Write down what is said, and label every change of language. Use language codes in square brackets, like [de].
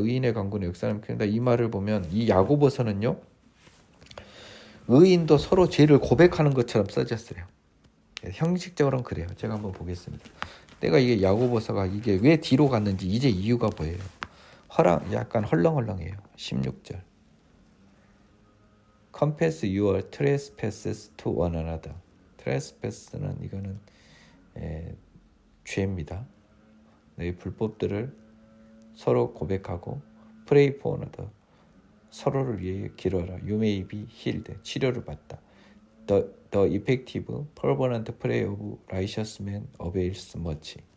[ko] 의인의 간구는 역사함이 큽니다. 이 말을 보면 이 야고보서는요, 의인도 서로 죄를 고백하는 것처럼 써졌어요. 형식적으로는 그래요. 제가 한번 보겠습니다. 내가 이게 야고보서가 이게 왜 뒤로 갔는지 이제 이유가 보여요. 약간 헐렁헐렁해요. 16절. [en] Confess your trespasses to one another. [ko] trespass는 이거는 죄입니다. 너희 불법들을 서로 고백하고 [en] pray for another. [ko] 서로를 위해 기도하라. [en] You may be healed. [ko] 치료를 받다. [en] The effective, fervent prayer of righteous man avails much.